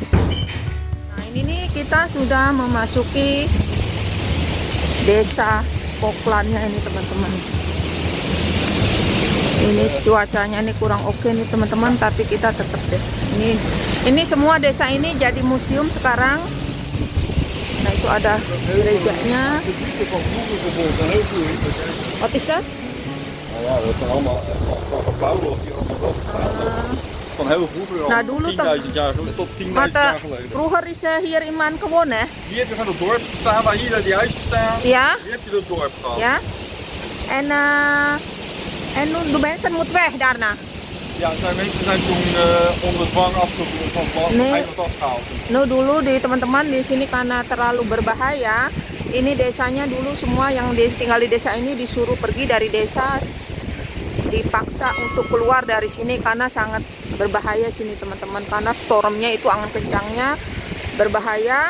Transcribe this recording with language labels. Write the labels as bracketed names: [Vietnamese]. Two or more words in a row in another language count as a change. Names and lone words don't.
[Indonesian] Nah ini nih kita sudah memasuki desa Schoklandnya ini teman-teman. Ini cuacanya nih kurang oke nih teman-teman, tapi kita tetap deh. Ini semua desa ini jadi museum sekarang. Nah itu ada gerejanya. [Dutch] Wat is dat? Nou ja, dat zijn allemaal van gebouwen die allemaal staan. Van heel vroeger al, Nou, dulu 10.000 jaar geleden tot 10.000 Maar jaar geleden. vroeger is hier iemand gewonnen, hè? Hier heb je gewoon het dorp gestaan, waar hier die huisjes staan. Ja? Hier heb je het dorp gehad. Ja? En nu de mensen moeten weg daarna. Ja, mensen zijn toen onder dwang afgevoerd van het Nee. eiland afgehaald. [Indonesian] No dulu di teman-teman di sini karena terlalu berbahaya. Ini desanya dulu semua yang tinggal di desa ini disuruh pergi dari desa, dipaksa untuk keluar dari sini karena sangat berbahaya sini teman-teman. Karena stormnya itu angin kencangnya berbahaya.